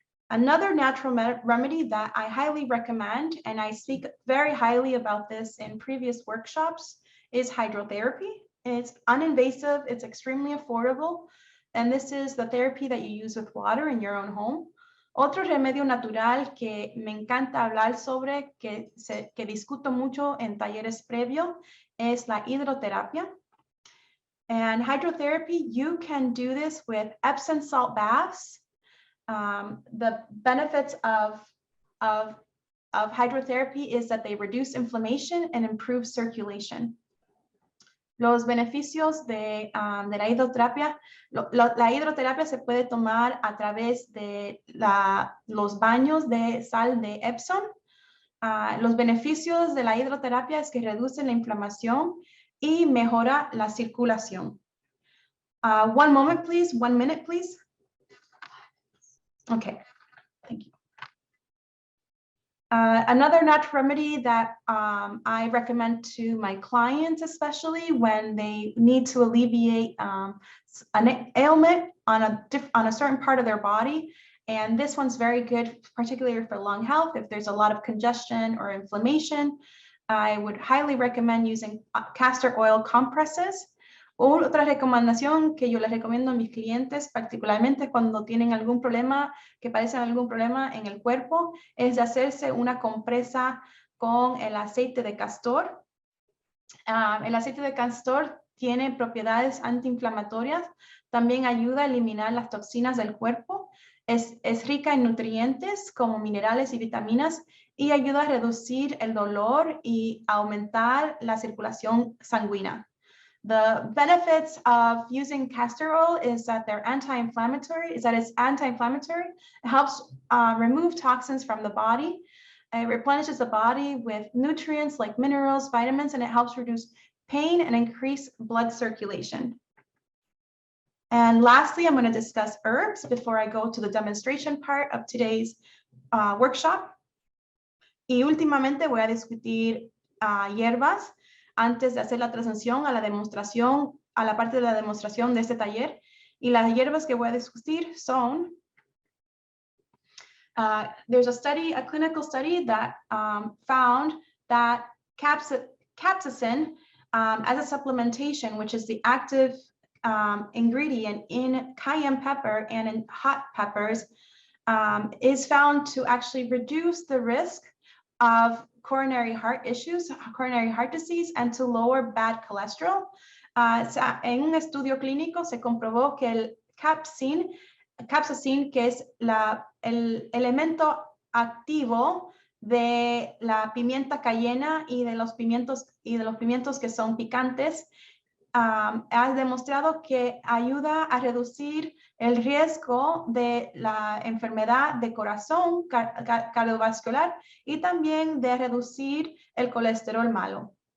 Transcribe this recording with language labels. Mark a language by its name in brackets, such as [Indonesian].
[English] Another natural remedy that I highly recommend, and I speak very highly about this in previous workshops, is hydrotherapy. It's uninvasive, it's extremely affordable, and this is the therapy that you use with water in your own home. [Spanish] Otro remedio natural que me encanta hablar sobre, que discuto mucho en talleres previos, es la hidroterapia. [English] And hydrotherapy, you can do this with Epsom salt baths. The benefits of hydrotherapy is that they reduce inflammation and improve circulation. [Spanish] Los beneficios de la hidroterapia, la hidroterapia se puede tomar a través de los baños de sal de Epsom. Los beneficios de la hidroterapia es que reduce la inflamación y mejora la circulación. [English] One moment, please. 1 minute, please. Okay, thank you. Another natural remedy that I recommend to my clients, especially when they need to alleviate an ailment on a certain part of their body. And this one's very good, particularly for lung health. If there's a lot of congestion or inflammation, I would highly recommend using castor oil compresses. [Spanish] Otra recomendación que yo les recomiendo a mis clientes, particularmente cuando tienen algún problema, que padecen algún problema en el cuerpo, es de hacerse una compresa con el aceite de castor. El aceite de castor tiene propiedades antiinflamatorias, también ayuda a eliminar las toxinas del cuerpo, es rica en nutrientes como minerales y vitaminas y ayuda a reducir el dolor y aumentar la circulación sanguínea. [English] The benefits of using castor oil is that they're anti-inflammatory, it's anti-inflammatory. It helps remove toxins from the body. It replenishes the body with nutrients like minerals, vitamins, and it helps reduce pain and increase blood circulation. And lastly, I'm going to discuss herbs before I go to the demonstration part of today's workshop. [Spanish] Y últimamente voy a discutir hierbas antes de hacer la transición a la demostración, a la parte de la demostración de este taller. [English] Y las hierbas que voy a discutir son, there's a study, a clinical study that found that capsaicin as a supplementation, which is the active ingredient in cayenne pepper and in hot peppers, is found to actually reduce the risk of coronary heart issues, coronary heart disease, and to lower bad cholesterol. [Spanish] En un estudio clínico se comprobó que el capsaicin, que es el elemento activo de la pimienta cayena y de los pimientos que son picantes, ha demostrado que ayuda a reducir el riesgo de la enfermedad de corazón cardiovascular y también de reducir el colesterol malo.